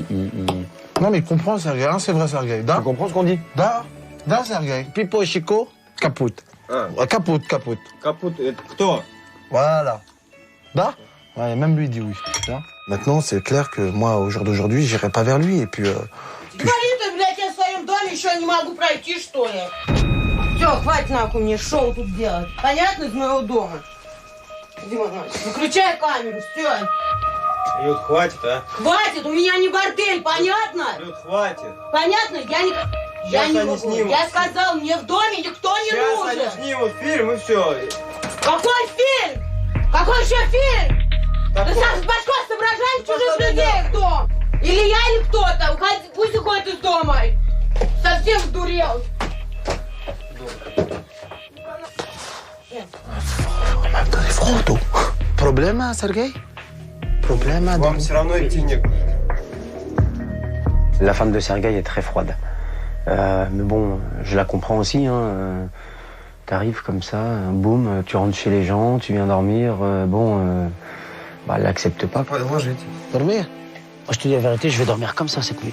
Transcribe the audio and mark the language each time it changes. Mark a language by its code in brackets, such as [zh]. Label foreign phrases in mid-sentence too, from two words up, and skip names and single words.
[fr] Non mais il comprend Sergueï, hein, c'est vrai Sergueï. Tu comprends ce qu'on dit? Da Sergueï. Pipo Chico, kaput. Kaput. Kaput, [ru] кто? [fr] Voilà. Da? Ouais, même lui dit oui. Da. Maintenant, c'est clair que moi, au jour d'aujourd'hui, j'irai pas vers lui et puis... [ru] Говорит, блядь, я в своем доме еще не могу пройти, что ли? Все, хватит нахуй мне шоу тут делать. Понятно, из моего дома? Дима, выключай камеру, все. Люд, хватит, а? Хватит, у меня не бордель, понятно? Люд, хватит. Понятно? Я не могу. Снимут. Я сказал, мне в доме никто не нужен. Сейчас они снимут фильм и все. Какой фильм? Какой еще фильм? Ты сам с башкой соображаешь чужих людей в дом? Или я, или кто-то. Пусть уходит из дома. Совсем сдурел. [fr] On m'a donné froid, toi. Problème, Sergueï? Problème, [ru] Вам все равно идти некуда. [fr] La femme de Sergueï est très froide. Mais bon, je la comprends aussi. Hein. T'arrives comme ça, boum, tu rentres chez les gens, tu viens dormir. Elle l'accepte pas. Moi, je vais dormir. Moi, je te dis la vérité, je vais dormir comme ça cette nuit.